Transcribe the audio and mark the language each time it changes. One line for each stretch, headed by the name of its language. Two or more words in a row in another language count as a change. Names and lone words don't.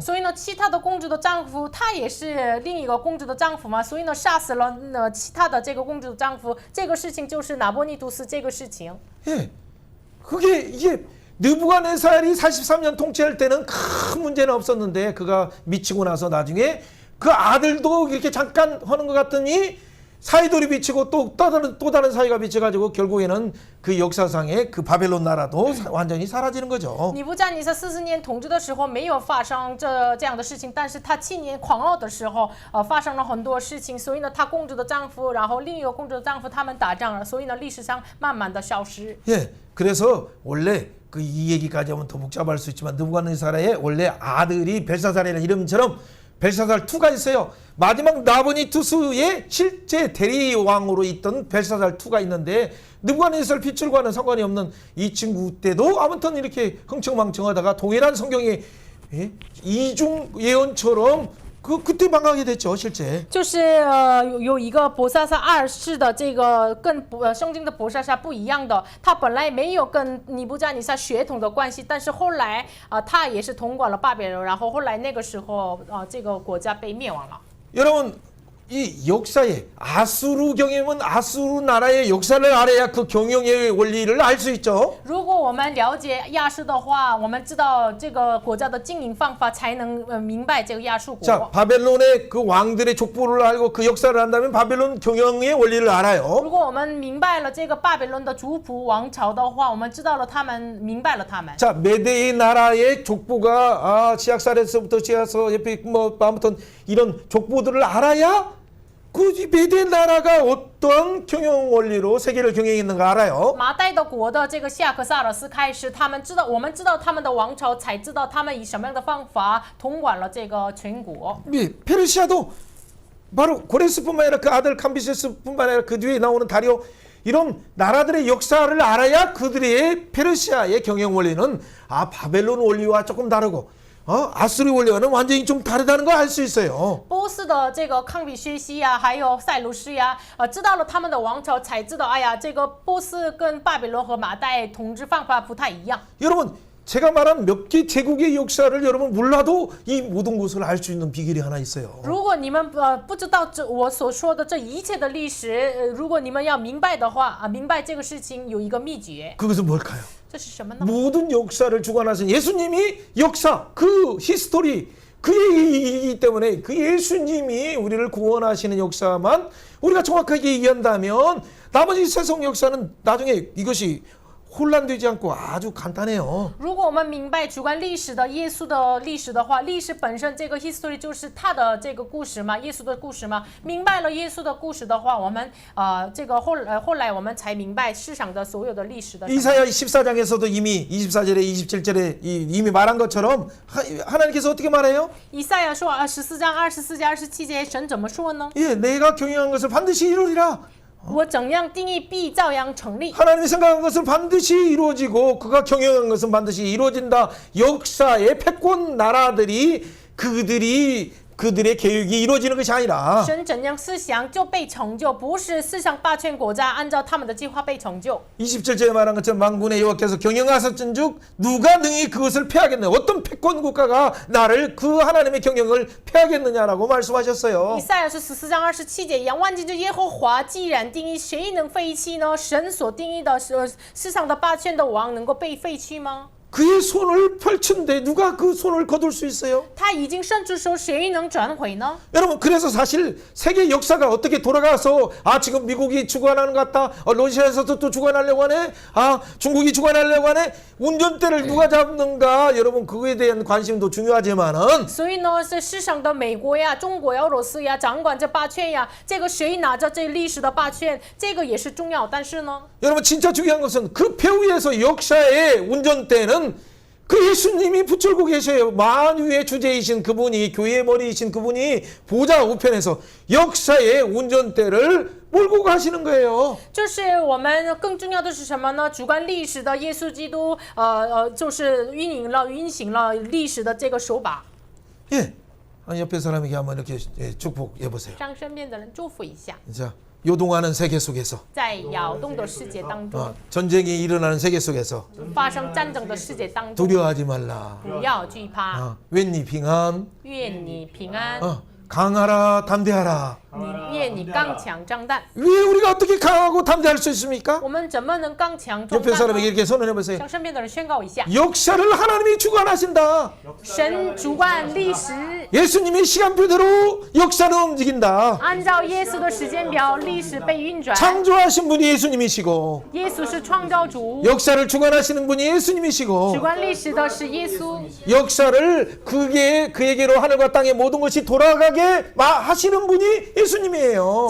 Chinese: 所以呢，其他的公主的丈夫他也是另一个公主的丈夫嘛，所以呢，杀死了其他的这个公主的丈夫，这个事情就是拿波尼图斯这个事情。
Korean: 예, 이게 느부갓네살이 43년 통치할 때는 큰 문제는 없었는데 그가 미치고 나서 나중에 그 아들도 이렇게 잠깐 하는 것 같더니 사이돌이 미치고 또 다른 사이가 미쳐가지고 결국에는 그 역사상의 그 바벨론 나라도 완전히 사라지는 거죠.
Chinese: 尼布加尼撒40年统治的时候没有发生这样的事情，但是他7年狂傲的时候发生了很多事情，所以呢，他公主的丈夫，然后另一个公主的丈夫他们打仗了，所以呢，历史上慢慢的消失。
Korean: 예, 그래서 원래 이 얘기까지 하면 더 복잡할 수 있지만 느부갓네살의 원래 아들이 벨사살이라는 이름처럼 벨사살 2가 있어요. 마지막 나보니투스의 실제 대리왕으로 있던 벨사살 2가 있는데 느부갓네살 빛줄과는 상관이 없는 이 친구 때도 아무튼 이렇게 흥청망청하다가 동일한 성경의 이중 예언처럼 그때 망하게 됐죠, 실제.
Chinese: 就是有一个伯萨撒2世的这个跟圣经的伯萨撒不一样的，他本来没有跟尼布加尼撒血统的关系，但是后来他也是统管了巴比伦，然后后来那个时候这个国家被灭亡了。
Korean: 여러분 이 역사에 아수르 경영은 아수르 나라의 역사를 알아야 그 경영의 원리를 알 수 있죠.
Chinese: 如果我们了解亚述的话，我们知道这个国家的经营方法，才能明白这个亚述
Korean: 자,
Chinese: 国。
Korean: 바벨론의 그 왕들의 족보를 알고 그 역사를 안다면 바벨론 경영의 원리를 알아요.
Chinese: 如果我们明白了这个巴比伦的族谱王朝的话，我们知道了他们，明白了他们。
Korean: 자, 메데의 나라의 족보가 시약살에서부터 시아서 에픽 아무튼 이런 족보들을 알아야 그 메데 나라가 어떤 경영 원리로 세계를 경영했는가 알아요.
Chinese: 马代的国的这个夏克萨尔斯开始，他们知道，我们知道他们的王朝，才知道他们以什么样的方法统管了这个全国。
Korean: 예, 페르시아도 바로 고레스뿐만 아니라 그 아들 캄비세스뿐만 아니라 그 뒤에 나오는 다리오 이런 나라들의 역사를 알아야 그들의 페르시아의 경영 원리는 바벨론 원리와 조금 다르고 아수르 원리와는 완전히 좀 다르다는 걸 알 수 있어요.
Chinese: 波斯的这个康比薛西呀，还有塞鲁士呀，知道了他们的王朝，才知道，哎呀，这个波斯跟巴比伦和马代统治方法不太一样。
Korean: 여러분 제가 말한 몇 개 제국의 역사를 여러분 몰라도 이 모든 것을 알 수 있는 비결이 하나 있어요.
Chinese: 如果你们不知道我所说的这一切的历史，如果你们要明白的话明白这个事情有一个秘诀，
Korean: 그것은 뭘까요?
Chinese: 这是什么呢？
Korean: 모든 역사를 주관하신 예수님이 역사, 그 히스토리, 그 얘기이기 때문에 그 예수님이 우리를 구원하시는 역사만 우리가 정확하게 이해한다면 나머지 세상 역사는 나중에 이것이 혼란되지 않고 아주 간단해요.
Chinese: 如果我们明白主观历史的耶稣的历史的话，历史本身这个 history 就是他的这个故事嘛，耶稣的故事嘛。明白了耶稣的故事的话，我们这个后来我们才明白世上的所有的历史的。
Korean: 이사야 14장에서도 이미 24절에 27절에 이미 말한 것처럼 하나님께서 어떻게 말해요?
Chinese: 以赛亚说14章24节27节，神怎么说呢？
Korean: 예, 내가 경영한 것을 반드시 이루리라.
Chinese: 我怎样定义必照样成立。
Korean: 하나님이 생각한 것은 반드시 이루어지고 그가 경영한 것은 반드시 이루어진다. 역사의 패권 나라들이 그들의 계획이 이루어지는 것이 아니라
Chinese: 神怎样思想就被成就，不是世上霸权国家按照他们的计划被成就。
Korean: 27절에 말한 것처럼 만군의 여호와께서 경영하셨은즉 누가 능히 그것을 패하겠느냐. 어떤 패권 국가가 나를 그 하나님의 경영을 패하겠느냐라고 말씀하셨어요.
Chinese: 以赛亚是14章27节一样，万军之耶和华既然定义，谁能废弃呢？神所定义的世上的霸权的王能够被废弃吗？
Korean: 그의 손을 펼친데 누가 그 손을 거둘 수 있어요?
Chinese: 他已经伸出手，谁能转回呢？
Korean: 여러분 그래서 사실 세계 역사가 어떻게 돌아가서 지금 미국이 주관하는 것 같다. 러시아에서도 또 주관하려고 하네. 중국이 주관하려고 하네. 운전대를 누가 잡는가? 여러분 그거에 대한 관심도 중요하지만은
Chinese: 所以呢，是世上的美国呀、中国呀、俄罗斯呀，掌管这霸权呀，这个谁拿着这历史的霸权，这个也是重要。但是呢，
Korean: 여러분 진짜 중요한 것은 그 배후에서 역사의 운전대는 그 예수님이 붙들고 계셔요. 만유의 주제이신 그분이, 교회의 머리이신 그분이 보좌 우편에서 역사의 운전대를 몰고 가시는 거예요.
Chinese: 就是我们更重要的是什么呢？主观历史的耶稣基督，就是运行了历史的这个手把。
Korean: 예, 옆에 사람에게 한번 이렇게 축복해 보세요.
Chinese: 让身边的人祝福一下，
Korean: 자, 요동하는 세계 속에서
Chinese: 在摇动的世界当中，
Korean: 전쟁이 일어나는 세계 속에서
Chinese: 发生战争的世界当中，
Korean: 두려워하지 말라.
Chinese: 不要惧怕，愿你平安. 愿你平安，
Korean: 강하라 담대하라.
Chinese: 愿你刚强壮胆。
Korean: 왜 우리가 어떻게 강하고 담대할 수 있습니까?
Chinese: 我们怎么能刚强壮
Korean: 옆에
Chinese: 胆
Korean: 사람에게
Chinese: 呢？
Korean: 이렇게 선언해 보세요.
Chinese: 向身边的人宣告一下，
Korean: 역사를 하나님이 주관하신다.
Chinese: 神主管历史，
Korean: 예수님의 시간표대로 역사는 움직인다.
Chinese: 按照耶稣的时间表，历史被运转。
Korean: 창조하신 분이 예수님이시고
Chinese: 耶稣是创造主，
Korean: 역사를 주관하시는 분이
Chinese: 主
Korean: 예수님이시고
Chinese: 管历史的是耶稣。
Korean: 역사를 그에게로 하늘과 땅의 모든 것이 돌아가게 하시는 분이 예수님이에요.